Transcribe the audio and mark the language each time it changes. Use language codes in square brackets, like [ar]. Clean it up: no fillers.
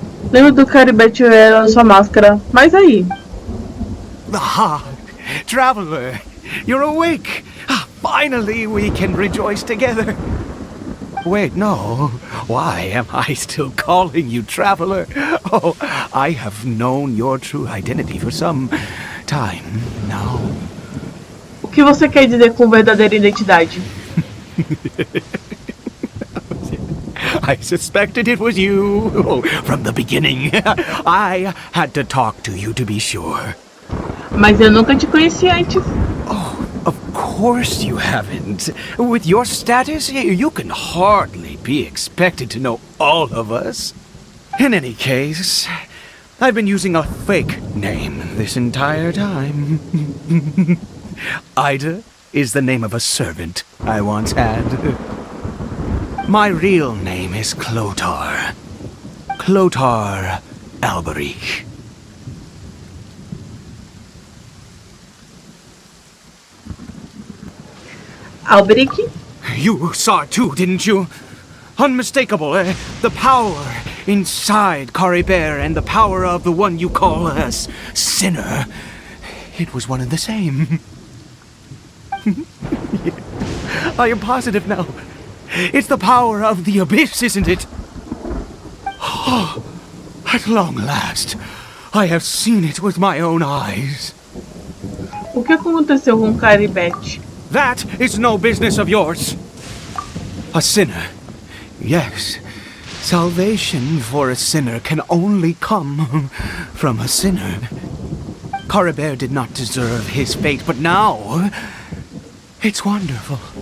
[pt] Lembro do Caribert era sua máscara. Mas aí? [en] Ah, Traveler, you're awake. Finally, we can rejoice together. Wait, no. Why am I still calling you Traveler? Oh, I have known your true identity for some time now. [pt] O que você quer dizer com verdadeira identidade? [en] I suspected it was you. Oh, from the beginning. I had to talk to you to be sure. [pt] Mas eu nunca te conheci antes. [en] Oh, of course you haven't. With your status, you can hardly be expected to know all of us. In any case, I've been using a fake name this entire time. Ida is the name of a servant I once had. My real name is Clotar. Clotar Alberich. Alberich? You saw it too, didn't you? Unmistakable, the power inside Caribert and the power of the one you call a sinner. It was one and the same. I am positive now. It's the power of the abyss, isn't it? Oh, at long last, I have seen it with my own eyes. [pt] O que aconteceu com Caribert? [en] That is no business of yours. A sinner. Yes. Salvation for a sinner can only come from a sinner. Caribert did not deserve his fate, but now it's wonderful.